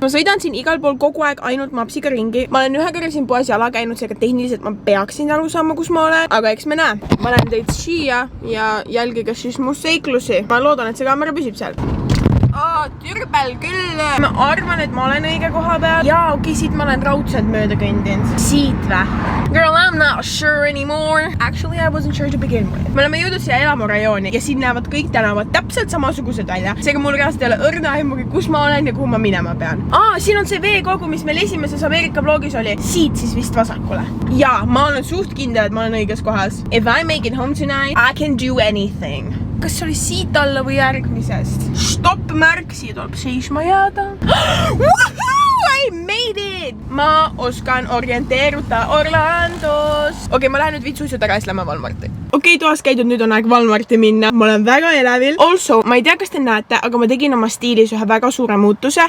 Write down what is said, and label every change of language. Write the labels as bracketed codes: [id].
[et] Ma sõidan siin igal pool kogu aeg ainult mapsiga ringi. Ma olen ühe korra siin poes jala käinud, seega tehniliselt ma peaksin aru saama, kus ma olen. Aga eks me näe. Ma lähen teid siia ja jälgige siis mu seiklusi. Ma loodan, et see kaamera püsib seal. Türbel küll. Ma arvan, et ma olen õige koha peal. Jaa, okei, siit ma olen raudselt mööda kõndinud. Siit vä? [en] Girl, I'm not sure anymore. Actually, I wasn't sure to begin with. [et] Me oleme jõudnud siia elamurajooni ja siin näevad kõik tänavad täpselt samasugused välja. Seega mul reaalselt ei ole õrna aimugi, kus ma olen ja kuhu ma minema pean. Siin on see veekogu, mis meil esimeses Ameerika vlogis oli. Siit siis vist vasakule. Jaa, ma olen suht kindel, et ma olen õiges kohas. [en] If I make it home tonight, I can do anything. [et] Kas see oli siit alla või järgmisest? Stopp märk, siia tuleb seisma jääda. [en] Woohoo! I made it! [et] Ma oskan orienteeruda Orlandos. Okei, ma lähen nüüd vitsuisud ära ja siis lähme Walmarti. Okei, toas käidud, nüüd on aeg Walmarti minna. Ma olen väga elevil. Also, ma ei tea, kas te näete, aga ma tegin oma stiilis ühe väga suure muutuse.